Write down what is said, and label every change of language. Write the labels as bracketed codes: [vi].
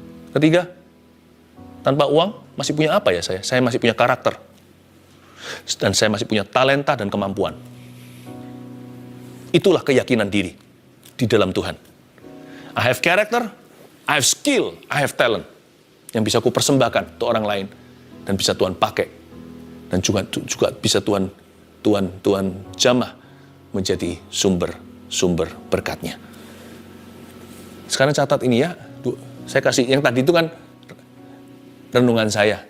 [id] Ketiga, tanpa uang, masih punya apa ya saya? Saya masih punya karakter. Dan saya masih punya talenta dan kemampuan. Itulah keyakinan diri di dalam Tuhan. [en] I have character, I have skill, I have talent. [id] Yang bisa ku persembahkan untuk orang lain. Dan bisa Tuhan pakai. Dan juga bisa Tuhan jamah menjadi sumber berkatnya. Sekarang catat ini ya, saya kasih, yang tadi itu kan renungan saya.